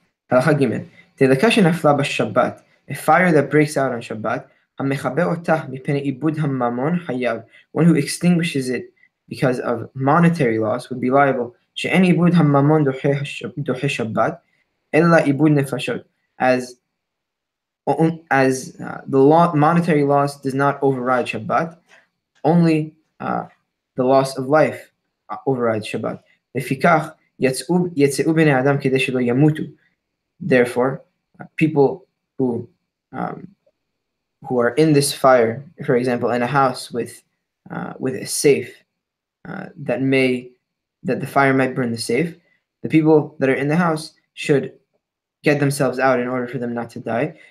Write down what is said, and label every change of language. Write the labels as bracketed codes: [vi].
[he] הלכה ג' תדלקה שנפלה בשבת, [en] a fire that breaks out on Shabbat, [he] המכבה אותה מפני עיבוד הממון חייב. [en] One who extinguishes it because of monetary loss would be liable. [he] שאין עיבוד הממון דוחה שבת, אלא עיבוד נפשות. [en] As the monetary loss does not override Shabbat, only the loss of life overrides Shabbat. [he] לפיכך יצאו בני אדם כדי שלא ימותו. [en] Therefore, people who are in this fire, for example, in a house with a safe that the fire might burn the safe, the people that are in the house should get themselves out in order for them not to die.